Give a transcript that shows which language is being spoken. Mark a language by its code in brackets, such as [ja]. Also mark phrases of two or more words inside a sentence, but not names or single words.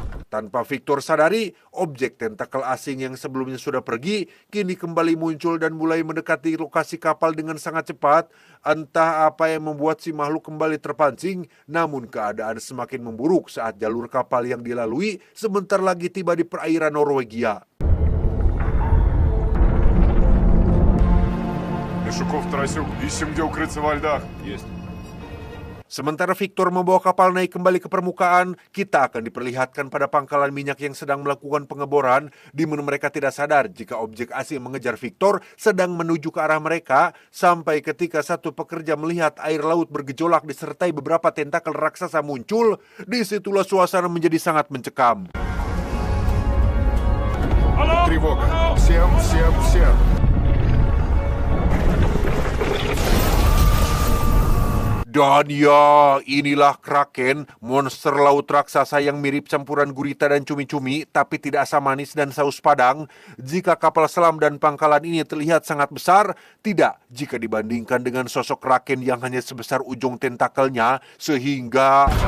[id] Tanpa Victor sadari, objek tentakel asing yang sebelumnya sudah pergi, kini kembali muncul dan mulai mendekati lokasi kapal dengan sangat cepat. Entah apa yang membuat si makhluk kembali terpancing, namun keadaan semakin memburuk saat jalur kapal yang dilalui sebentar lagi tiba di perairan Norwegia. [ru] Мишуков, Тарасюк, ищем, где укрыться во льдах. Есть. [id] Sementara Victor membawa kapal naik kembali ke permukaan, kita akan diperlihatkan pada pangkalan minyak yang sedang melakukan pengeboran, di mana mereka tidak sadar jika objek asing mengejar Victor sedang menuju ke arah mereka, sampai ketika satu pekerja melihat air laut bergejolak disertai beberapa tentakel raksasa muncul, disitulah suasana menjadi sangat mencekam. [ru] Тревога. Всем. [id] Dan ya, inilah Kraken, monster laut raksasa yang mirip campuran gurita dan cumi-cumi, tapi tidak asam manis dan saus padang. Jika kapal selam dan pangkalan ini terlihat sangat besar, tidak jika dibandingkan dengan sosok Kraken yang hanya sebesar ujung tentakelnya, sehingga...